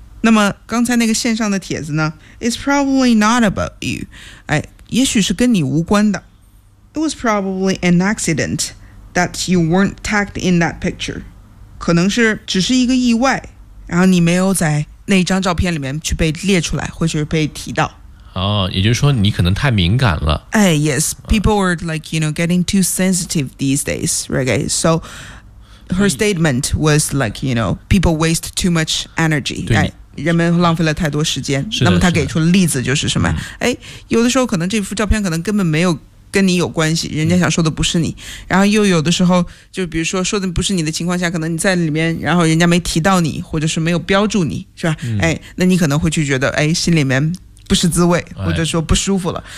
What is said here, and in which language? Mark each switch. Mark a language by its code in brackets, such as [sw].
[zh] 那么刚才那个线上的帖子呢， [en] It's probably not about you， [zh] 也许是跟你无关的。 [en] It was probably an accident that you weren't tagged in that picture， [zh] 可能是只是一个意外，然后你没有在那张照片里面去被列出来或者被提到。也就是说你可能太敏感了。 [en] Yes, people are like, you know, getting too sensitive these days, right? So her statement was like, you know, people waste too much energy, right? [zh] 人们浪费了太多时间。那么她给出例子就是什么，有的时候可能这幅照片可能根本没有跟你有关系，人家想说的不是你。然后又有的时候就比如说说的不是你的情况下，可能你在里面然后人家没提到你或者是没有标注你，是吧？那你可能会去觉得心里面不是滋味，或者说不舒服了。